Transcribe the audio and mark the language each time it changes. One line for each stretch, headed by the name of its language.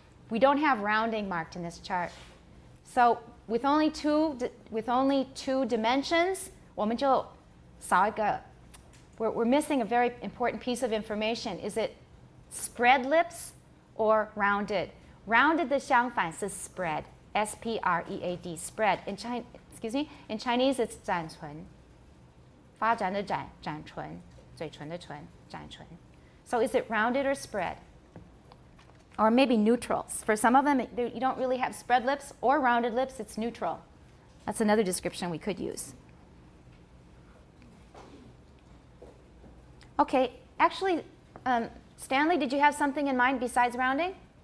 English: We don't have rounding marked in this chart. So with only two dimensions,
Chinese: 我们就少一个.
English: We're missing a very important piece of information. Is it spread lips or rounded? Rounded 的相反是 spread, S-P-R-E-A-D, spread.
Chinese: In Chinese it's 展唇. 发展的展唇, 嘴唇的唇, 展唇.
English: So is it rounded or spread? Or maybe neutrals. For some of them, you don't really have spread lips or rounded lips, it's neutral. That's another description we could use. Okay, actually, Stanley, did you have something in mind besides rounding?